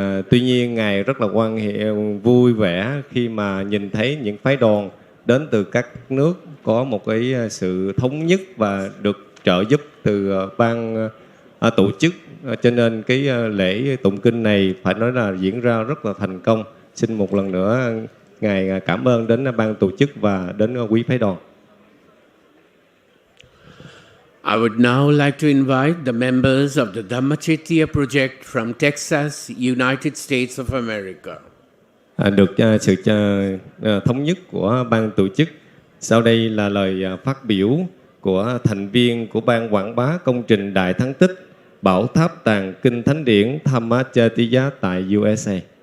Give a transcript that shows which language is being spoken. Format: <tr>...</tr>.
<vi>Tuy nhiên Ngài rất là vui vẻ khi mà nhìn thấy những phái đoàn đến từ các nước có một cái sự thống nhất và được trợ giúp từ ban tổ chức. Cho nên cái lễ tụng kinh này phải nói là diễn ra rất là thành công. Xin một lần nữa Ngài cảm ơn đến ban tổ chức và đến quý phái đoàn.</vi> <en>I would now like to invite the members of the Cetiya project from Texas, United States of America.</en> <vi>Được sự thống nhất của ban tổ chức. Sau đây là lời phát biểu của thành viên của ban quảng bá công trình Đại Thắng Tích Bảo Tháp Tàng Kinh Thánh Điển Cetiya tại USA.</vi>